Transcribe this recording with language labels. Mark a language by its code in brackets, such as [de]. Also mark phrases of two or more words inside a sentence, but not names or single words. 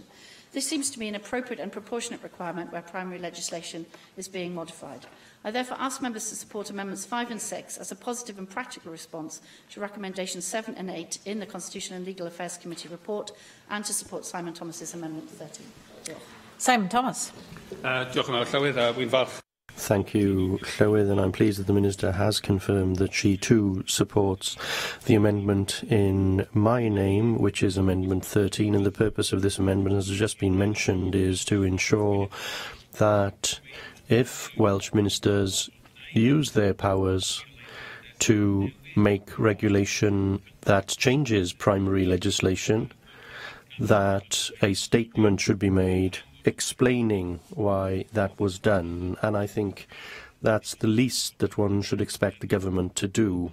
[en] This seems to be an appropriate and proportionate requirement where primary legislation is being modified. I therefore ask members to support Amendments 5 and 6 as a positive and practical response to Recommendations 7 and 8 in the Constitution and Legal Affairs Committee report, and to support Simon Thomas's Amendment 13. [cy] Diolch. Simon Thomas. Diolch yn fawr, Llywydd. Wi'n falch. [en] Thank you, Llywydd, and I'm pleased that the Minister has confirmed that she too supports the amendment in my name, which is Amendment 13, and the purpose of this amendment, as has just been mentioned, is to ensure that if Welsh Ministers use their powers to make regulation that changes primary legislation, that a statement should be made explaining why that was done, and I think that's the least that one should expect the government to do.